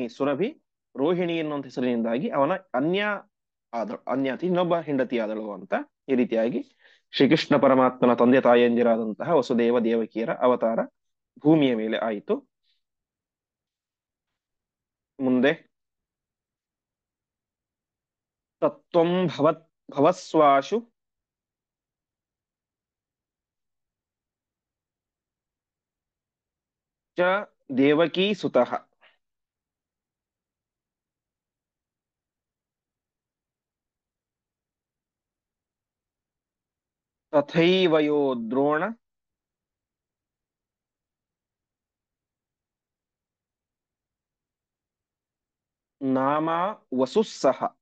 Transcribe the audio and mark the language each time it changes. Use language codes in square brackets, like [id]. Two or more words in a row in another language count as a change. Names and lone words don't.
[kn] ಸುರಭಿ ರೋಹಿಣಿ ಎನ್ನುವಂತ ಹೆಸರಿನಿಂದಾಗಿ ಅವನ ಅನ್ಯಾತಿ ಇನ್ನೊಬ್ಬ ಹೆಂಡತಿ ಆದಳು ಅಂತ. ಈ ರೀತಿಯಾಗಿ ಶ್ರೀಕೃಷ್ಣ ಪರಮಾತ್ಮನ ತಂದೆ ತಾಯಂದಿರಾದಂತಹ ವಸುದೇವ ದೇವಕಿಯರ ಅವತಾರ ಭೂಮಿಯ ಮೇಲೆ ಆಯಿತು. [sa] ಮುಂದೆ ತತ್ವಂ ಭವಸ್ವಾಶು ಚ ದೇವಕೀ ಸುತಃ ತಥೈವಯೋ ದ್ರೋಣ ನಾಮ ವಸುಸ್ಸಹ